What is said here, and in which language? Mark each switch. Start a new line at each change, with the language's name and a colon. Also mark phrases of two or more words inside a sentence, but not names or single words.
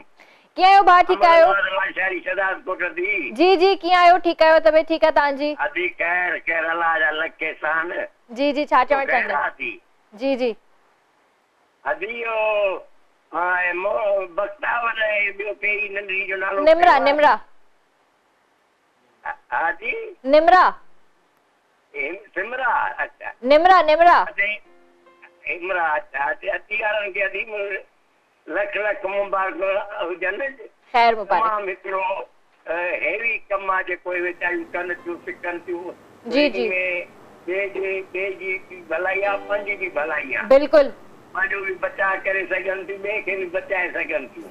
Sindhi: कीअं आहियो भाउ? ठीकु आहियो? जी जी, कीअं आहियो? ठीकु आहियो? तबियत ठीकु आहे तव्हांजी? अदी खैर अल्लाह जा लख एहसान। जी, छा चवणु चाहींदा? जी अदी बख्तावर ॿियो पहिरीं नंढी जो नालो निमरा। हाँ जी, निमरा। सिमरा। अच्छा, निमरा। इमरा। अच्छा, अती वारनि खे अदी लख मुबारक हुजनि। खैर मुबारक। तमामु हिकिड़ो हेवी कमु आहे जेको वीचारियूं कनि थियूं, सिखनि थियूं। जी ॿिए जी भलाई आहे, पंहिंजी बि भलाई आहे। बिल्कुलु। पंहिंजो बि बचाव करे सघनि थियूं, ॿिए खे बि बचाए सघनि थियूं।